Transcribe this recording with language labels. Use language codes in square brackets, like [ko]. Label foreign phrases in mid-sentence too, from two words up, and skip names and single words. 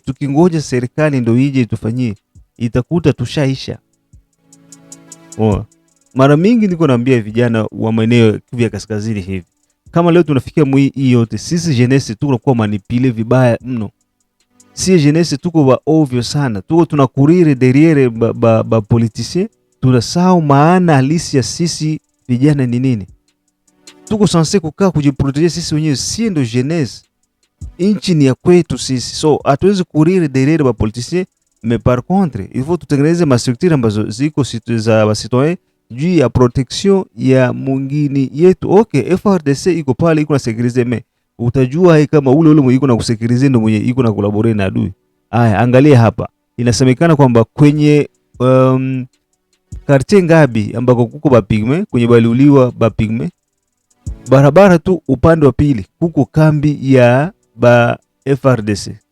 [sw] Tukingoja serikali ndo ije itufanyie, itakuta tushaisha. Mara mingi niko naambia vijana wa maeneo ya kaskazini hivi, kama leo tunafikia hii yote, sisi jeunesse tunakuwa manipile vibaya mno. Si jeunesse tuko ba ovyo sana, tuko tunakurire derrière ba politicien, tunasahau maana halisi ya sisi vijana ni nini. Tuko sanse kukaa kujiproteger sisi wenyewe, si ndo jeunesse. Inchi ni ya kwetu sisi, so hatuwezi kurire derrière ba politicien, [fr] mais par contre il faut [sw] tutengeneze ma structure ambazo ziko za ba citoyen juu ya protection ya mungini yetu. Okay, FRDC iko pale iko na sekirize, me utajua kama ule mwenye iko na kusekirize ndo mwenye iko na collaborate na adui. Aya, angalia hapa, inasemekana kwamba kwenye quartier Ngabi ambako kuko ba pigme, kwenye baliuliwa ba pigme, barabara tu upande wa pili kuko kambi ya ba FRDC.